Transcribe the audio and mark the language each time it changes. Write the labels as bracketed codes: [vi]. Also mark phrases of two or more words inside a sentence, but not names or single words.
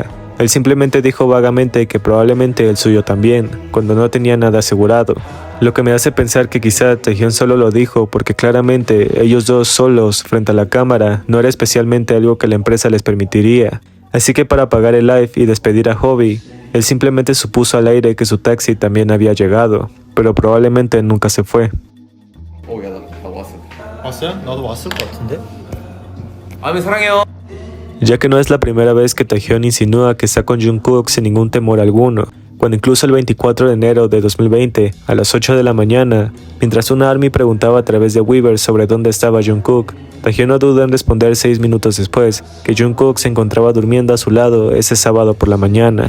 [es] Él simplemente dijo vagamente que probablemente el suyo también, cuando no tenía nada asegurado, lo que me hace pensar que quizá Taehyung solo lo dijo porque claramente ellos dos solos frente a la cámara no era especialmente algo que la empresa les permitiría. Así que para apagar el live y despedir a Hobi, él simplemente supuso al aire que su taxi también había llegado, pero probablemente nunca se fue. [ko] 야, 나 왔어. 왔어요? 나도 왔을 것 같은데? 아미 사랑해요. [es] Ya que no es la primera vez que Taehyung insinúa que está con Jungkook sin ningún temor alguno, cuando incluso el 24 de enero de 2020, a las 8 de la mañana, mientras una ARMY preguntaba a través de Weaver sobre dónde estaba Jungkook, Taehyung no duda en responder 6 minutos después que Jungkook se encontraba durmiendo a su lado ese sábado por la mañana.